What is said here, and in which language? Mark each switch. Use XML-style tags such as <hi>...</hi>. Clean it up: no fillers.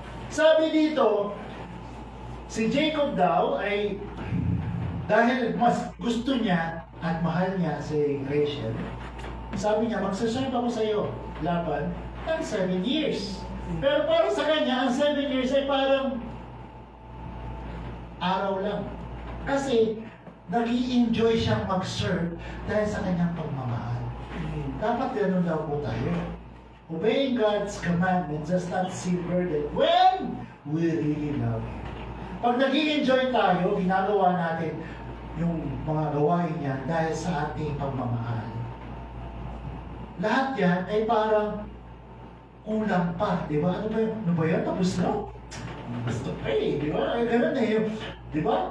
<tl>Sabi dito, si Jacob daw ay dahil mas gusto niya at mahal niya si Rachel, sabi niya, magsaserve ako sa iyo, Laban, ng 7 years. Pero para sa kanya, ang 7 years ay parang araw lang. Kasi nag-i-enjoy siyang mag-serve dahil sa kanyang pagmamahal. Dapat ganoon daw po tayo.</tl> <en>Obeying God's commandments does not seem burden when we really love Him.</en> <tl>Pag nag-i-enjoy tayo, ginagawa natin yung mga gawain niya dahil sa ating pagmamahal. Lahat yan ay parang kulang pa, di ba? Ano ba yan? Tapos na? Gusto pa eh, di ba? Ay, ganun eh. Di ba?</tl>